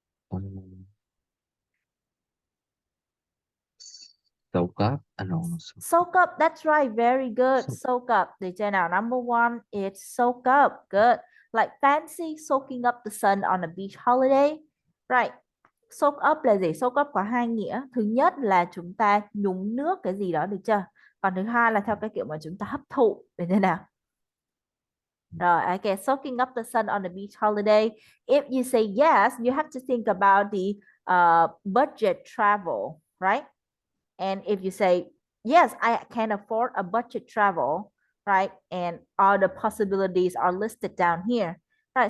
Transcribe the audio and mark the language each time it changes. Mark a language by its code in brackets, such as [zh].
[en] Um, soak up? No, no, soak up. Soak up. That's right. Very good. So, Soak up. [vi] Để chơi nào. [en] Number one, it's soak up. Good. Like fancy soaking up the sun on a beach holiday. [vi] Right. Soak up là gì? Soak up có hai nghĩa. Thứ nhất là chúng ta nhúng nước cái gì đó, được chưa? Còn thứ hai là theo cái kiểu mà chúng ta hấp thụ. Để thế nào? Rồi, okay. [en] Soaking up the sun on a beach holiday. If you say yes, you have to think about the budget travel, right? And if you say, yes, I can afford a budget travel, right? And all the possibilities are listed down here, right?